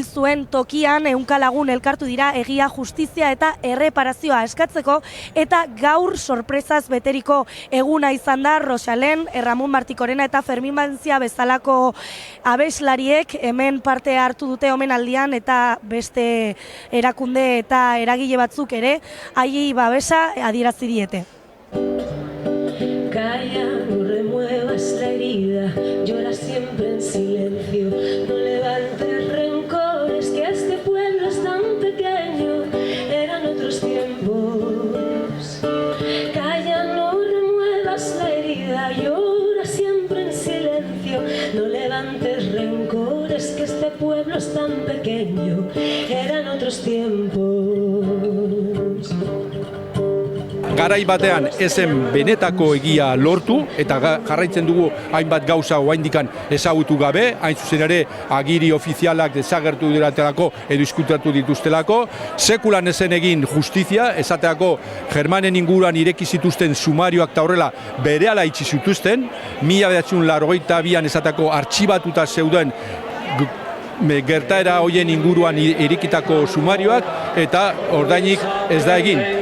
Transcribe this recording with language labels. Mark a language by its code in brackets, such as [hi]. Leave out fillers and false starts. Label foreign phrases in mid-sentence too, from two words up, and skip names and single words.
[eu] zuen tokian 100 lagun elkartu dira egia, justizia eta erreparazioa eskatzeko, eta gaur sorpresaz beteriko eguna izan da Roxalen, Ramon Martikorena eta Fermin Bantzia bezalako abeslariek hemen parte hartu dute omenaldian, eta beste erakunde eta eragile batzuk ere haiei babesa adierazi diete. [es] Calla, no remuevas la herida, llora siempre en silencio, no levantes rencores, que este pueblo es tan pequeño, eran otros tiempos. Calla, no remuevas la herida, llora siempre en silencio, no levantes rencores, que este pueblo es tan pequeño, eran otros tiempos. [eu] Garai batean ezen benetako egia lortu eta jarraitzen dugu hainbat gauza oraindikan ezagutu gabe, hain zuzen ere agiri ofizialak desagertu diratelako edo izkutatu dituztelako, sekulan ezen egin justizia, esateako Germanen inguruan ireki zituzten sumarioak eta horrela berehala itxi zituzten, 1982an esateako artxibatuta zeuden gertaera hoien inguruan irekitako sumarioak eta ordainik ez da egin.